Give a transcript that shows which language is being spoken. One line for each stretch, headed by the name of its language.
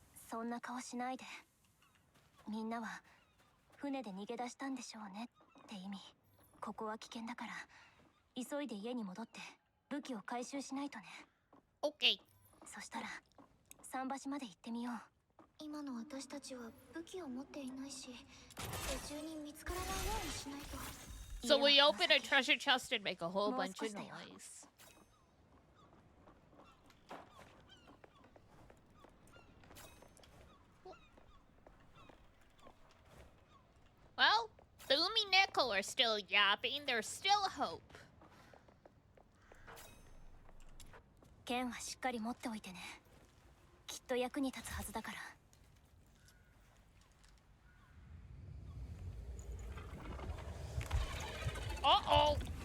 Japanese: そんな顔しないで。みんなは船で逃げ出したんでしょうねって意味。ここは危険だから急いで家に戻って武器を回収しないとね。
English: Okay.
Japanese: そしたら桟橋まで行ってみよう。今の私たちは武器を持っていないし、手中に見つからないようにしないと。
English: So we open a treasure chest and make a whole bunch of noise. Well, the Umi Neko are still yapping. There's still hope.
Japanese: 剣はしっかり持っておいてね。きっと役に立つはずだから。 Uh-oh.